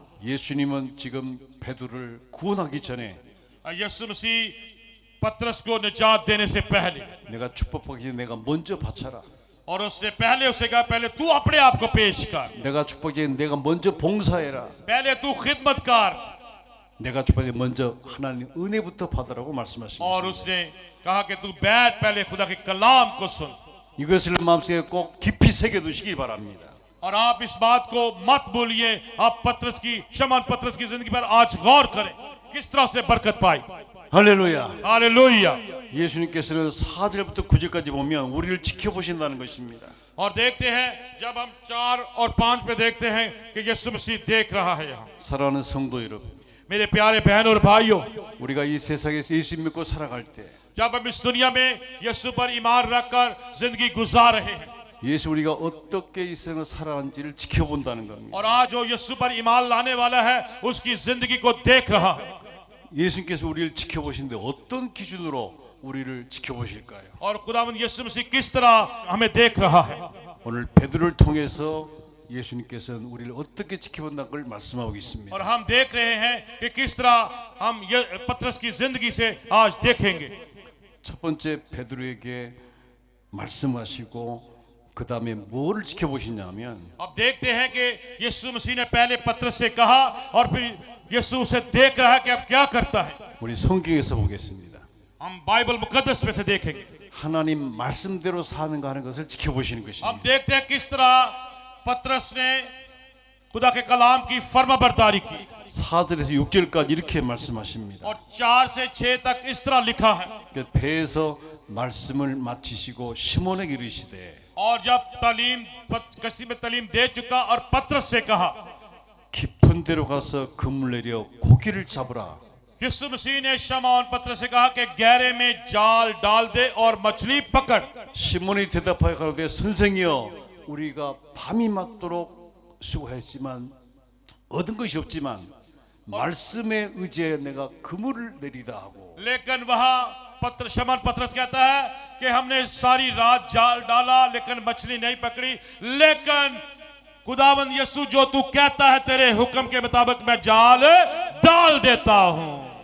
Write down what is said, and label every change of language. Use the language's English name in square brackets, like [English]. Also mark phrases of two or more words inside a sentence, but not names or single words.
[Korean] 예수님은 지금 베드로를 구원하기 전에 [Hindi] यीशु मसीह पतरस को निजात देने से पहले [Korean] 내가 축복받기 전에 내가 먼저 바쳐라. [Hindi] और उसने पहले उसे कहा पहले तू अपने आप को पेश कर, [Korean] 내가 축복해 내가 먼저 봉사해라. [Hindi] पहले तू खिदमत कर। [Korean] 내가 축복해 먼저 하나님 은혜부터 받으라고 말씀하십니다. [Hindi] और उसने कहा कि तू बैठ पहले खुदा के कलाम को सुन। [Korean] 이것을 마음속에 꼭 깊이 새겨 두시기 바랍니다. [Hindi] और आप इस बात को मत भूलिए, आप पतरस की शमौन पतरस की जिंदगी पर आज गौर करें किस तरह उसने बरकत पाई। [Korean] 할렐루야. [Hindi] हालेलुया। [Korean] 예수님께서는 4절부터 9절까지 보면 우리를 지켜보신다는 것입니다. [Hindi] और देखते हैं जब हम 4 और 5 पे देखते हैं कि यीशु मसीह देख रहा है। यहाँ [Korean] 사랑하는 성도 여러분, [Hindi] मेरे प्यारे बहन और भाइयों, [Korean] 우리가 이 세상에서 예수 믿고 살아갈 때 [Hindi] जब हम इस दुनिया में यीशु पर ईमान रखकर जिंदगी गुजार रहे हैं, [Korean] 예수 우리가 어떻게 이 세상을 살아간지를 지켜본다는 겁니다. [Hindi] और आज जो यीशु पर ईमान लाने वाला है उसकी जिंदगी को देख रहा है। [Korean] 예수님께서 우리를 지켜보시는데 어떤 기준으로 우리를 지켜보실까요? [Hindi] और खुदावंद यीशु मसीह किस तरह हमें देख रहा है। [Korean] 오늘 베드로를 통해서 예수님께서는 우리를 어떻게 지켜본다는 걸 말씀하고 있습니다. [Hindi] और हम देख रहे हैं कि किस तरह हम पतरस की जिंदगी से आज देखेंगे। [Korean] 첫 번째 베드로에게 말씀하시고 그 다음에 뭐를 지켜보시냐면 [Hindi] अब देखते हैं कि यीशु मसीह ने पहले पतरस से कहा और फिर यीशु उसे देख रहा है कि अब क्या करता है। [Korean] 우리 성경에서 보겠습니다. [Hindi] हम बाइबल मुकद्दस में से देखेंगे। [Korean] 하나님 말씀대로 사는가 하는 것을 지켜보시는 [Hindi] अब [Korean] 것입니다. [Hindi] देखते हैं किस तरह पतरस ने खुदा के कलाम की फर्माबरदारी की। [Korean] 4절에서 6절까지 이렇게 말씀하십니다. [Hindi] और 4 से 6 तक इस तरह लिखा है। [Korean] 배에서 말씀을 마치시고 시몬에게 이르시되 [Hindi] और जब कसी में तालीम दे चुका और पतरस से कहा, [Korean] 깊은 데로 가서 그물 내려 고기를 잡으라. [Hindi] यीशु मसीह ने शमौन पतरस से कहा कि गहरे में जाल डाल दे और मछली पकड़। [Korean] 시몬이 대답하여 가로되 선생이여 우리가 밤이 맞도록 수고했지만 얻은 것이 없지만 말씀에 의지해 내가 그물을 내리다 하고 [Hindi] लेकिन वहां शमौन पतरस कहता है कि हमने सारी रात जाल डाला लेकिन मछली नहीं पकड़ी, लेकिन खुदावंद यीशु जो तू कहता है तेरे हुक्म के मुताबिक मैं जाल डाल देता हूं।